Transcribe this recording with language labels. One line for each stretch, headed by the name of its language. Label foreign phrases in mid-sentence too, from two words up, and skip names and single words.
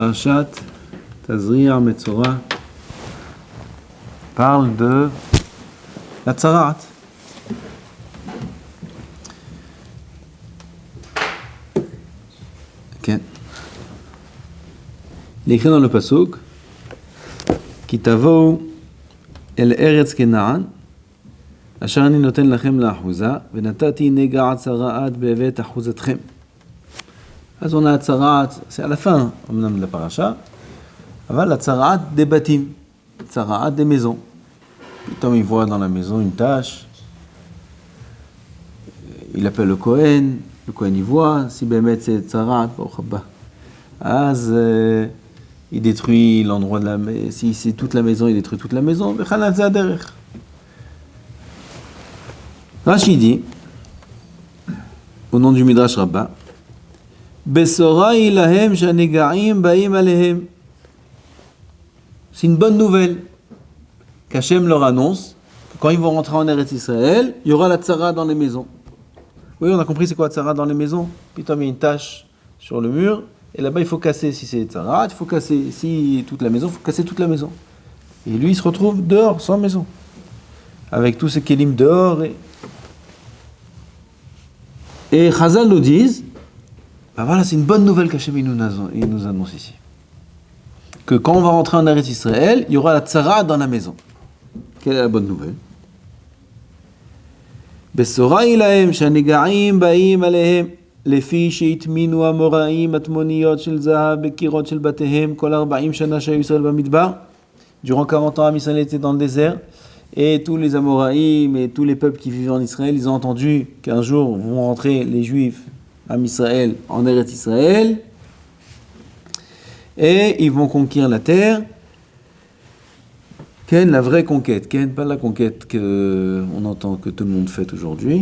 French: Parashat Tazria Metzora parle de la Tzarat. Okay. Il est écrit dans le pasuk
Hebrew: כי תבאו אל ארץ כנען אשר אני נתן לכם לאחזה ונתתי נגע צרעת בבית אחזתכם.
French: אז on a Tzarat, c'est à la fin, de la paracha, avant la Tzarat des bâtiments, Tzarat des maisons. Puis il voit dans la maison une tâche, il appelle le Kohen il voit, si Bémet c'est Tzarat, az il détruit l'endroit de la maison, si c'est toute la maison, il détruit toute la maison, Rashi dit, au nom du Midrash Rabbah,
Hebrew: בשורה להם שנגעים באים עליהם.
French: C'est une bonne nouvelle qu'Hachem leur annonce que quand ils vont rentrer en
Hebrew: ארץ ישראל,
French: il y aura la tzara dans les maisons. Oui, on a compris c'est quoi la tzara dans les maisons. Puis il y a une tache sur le mur, et là-bas il faut casser. Si c'est tzara, il faut casser. Si toute la maison, il faut casser toute la maison. Et lui, il se retrouve dehors, sans maison. Avec tous ces kélim dehors. Et Chazal nous disent, ben voilà, c'est une bonne nouvelle qu'Hachem il nous annonce ici. Que quand on va rentrer en
Hebrew: ארץ ישראל,
French: il y aura la tzara dans la maison. Quelle est la bonne nouvelle?
Hebrew: בשורה להם שנגעים באים עליהם לפי שהטמינו אמוריים מטמוניות של זהב בקירות של בתיהם כל 40 שנה שהיו ישראל במדבר.
French: Durant 40 ans,
Hebrew: עם ישראל
French: était dans le désert, et tous les Amoraïm et tous les peuples qui vivaient en Israël, ils ont entendu qu'un jour vont rentrer les Juifs
Hebrew: עם ישראל,
French: en
Hebrew: ארץ ישראל,
French: et ils vont conquérir la terre. Ken, la vraie conquête, Ken, pas la conquête qu'on entend que tout le monde fait aujourd'hui.